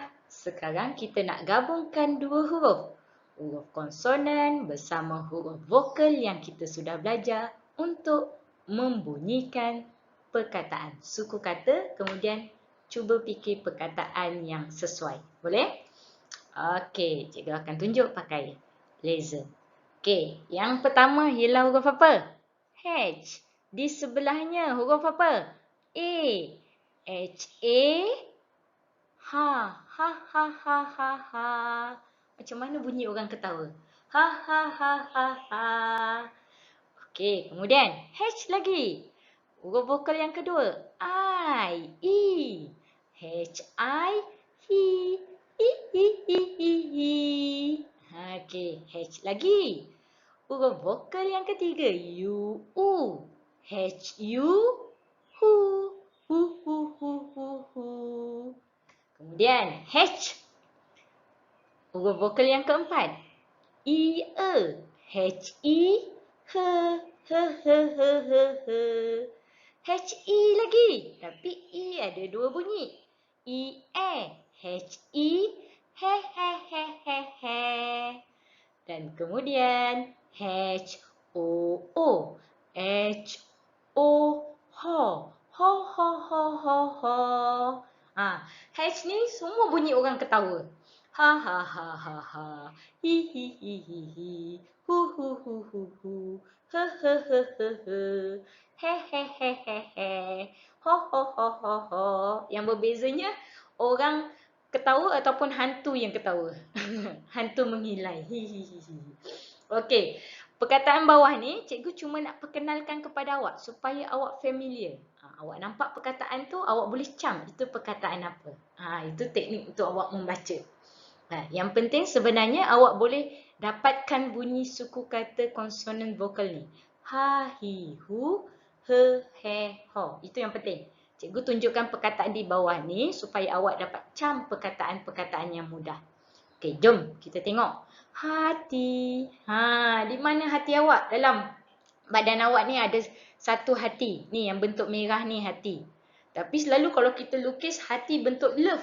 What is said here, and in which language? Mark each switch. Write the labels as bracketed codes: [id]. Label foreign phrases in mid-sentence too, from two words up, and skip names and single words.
[ms] Sekarang kita nak gabungkan dua huruf. Huruf konsonan bersama huruf vokal yang kita sudah belajar untuk membunyikan perkataan. Suku kata, kemudian cuba fikir perkataan yang sesuai. Boleh? Okey, cikgu akan tunjuk pakai laser. Okey, yang pertama ialah huruf apa? H. Di sebelahnya huruf apa? A. H-A. Ha. Macam mana bunyi orang ketawa? Ha. Okey, kemudian H lagi. Huruf vokal yang kedua. I. E. H-I. Hi. Hi. Okey, H lagi. Huruf vokal yang ketiga. U. U. H-U. Hu. Hu. Kemudian H. Huruf vokal yang keempat. I. E. H-I. He. H-I lagi. Tapi I ada dua bunyi. I. E. H-I. He. Dan kemudian H-O-O. H-O. Ho. Ho. H ni semua bunyi orang ketawa. Ha. Hi. Hu. hu. He he he he he. He he he he he. Ho ho ho ho ho. Yang berbezanya orang ketawa ataupun hantu yang ketawa. Hantu menghilai. Hihihi. Okey. Perkataan bawah ni cikgu cuma nak perkenalkan kepada awak supaya awak familiar. Awak nampak perkataan tu, awak boleh cam itu perkataan apa. Itu teknik untuk awak membaca. Yang penting sebenarnya awak boleh dapatkan bunyi suku kata konsonan vokal ni. Ha, hi, hu, he, he, ho. Itu yang penting. Cikgu tunjukkan perkataan di bawah ni supaya awak dapat cam perkataan-perkataan yang mudah. Okey, jom kita tengok. Hati. Di mana hati awak? Dalam badan awak ni ada satu hati. Ni yang bentuk merah ni hati. Tapi selalu kalau kita lukis hati bentuk love.